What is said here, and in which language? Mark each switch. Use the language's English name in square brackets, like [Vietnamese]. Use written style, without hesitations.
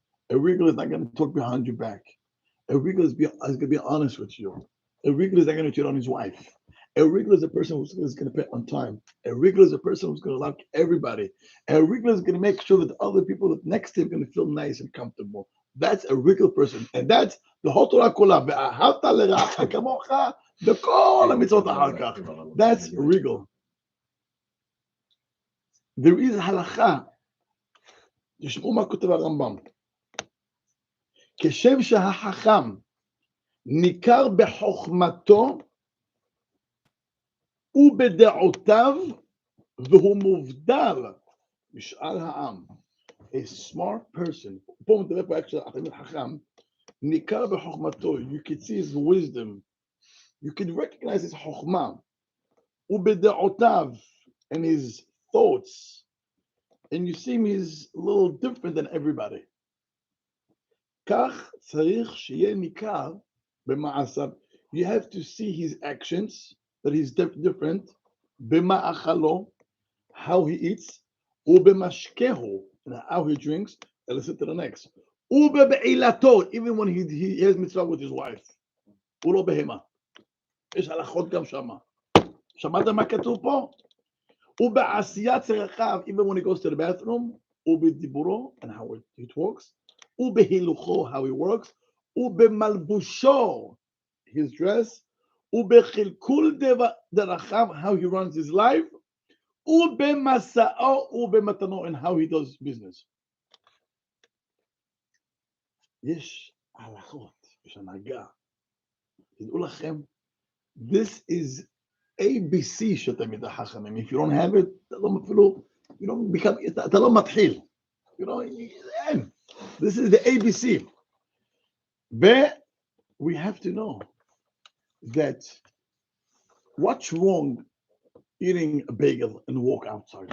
[English] A Regal is not going to talk behind your back. A Regal is going to be honest with you. A Regal is not going to cheat on his wife. A Regal is a person who's going to pay on time. A Regal is a person who's going to like everybody. A Regal is going to make sure that the other people that next to him are going to feel nice and comfortable. That's a Regal person. And that's the whole Torah kula. [Hebrew] ואהבת לרעך כמוך בכל המצוות אחר כך. [English] That's Regal. There is הלכה. [Hebrew] תשמעו מה כותב הרמב"ם. כשם שהחכם ניכר בחוכמתו ובדעותיו והוא מובדל משאר העם. [English] A smart person, [Hebrew] פה מדבר פה התלמיד חכם, ניכר בחוכמתו, [English] you can see his wisdom, you can recognize his חוכמה, [Hebrew] ובדעותיו, [English] and his thoughts, and you see him, he's a little different than everybody. [Hebrew] כך צריך שיהיה ניכר במעשיו. [English] You have to see his actions, that he's different, [Hebrew] במאכלו, [English] how he eats, [Hebrew] ובמשקהו, [English] and how he drinks, and let's get to the next. [Hebrew] ובבעילתו, [English] even when he has mitzvah with his wife. [Hebrew] הוא לא בהמה. יש הלכות גם שמה. שמעת מה כתוב פה? ובעשיית צרכיו, [English] even when he goes to the bathroom, [Hebrew] ובדיבורו, [English] and how he talks, [Hebrew] ובהילוכו, [English] how he works, [Hebrew] ובמלבושו, [English] his dress, [Hebrew] ובחלקול דרכיו, [English] how he runs his life, [Hebrew] ובמסעו ובמתנו, [English] and how he does business. [Hebrew] יש הלכות, יש הנהגה. תדעו לכם, [English] this is ABC [Hebrew] שתלמידי חכמים. [English] If you don't have it, [Hebrew] אתה לא אפילו, [English] you don't become, [Hebrew] אתה לא מתחיל. [English] You know, [Hebrew] אין. [English] This is the ABC. But we have to know that what's wrong eating a bagel and walk outside?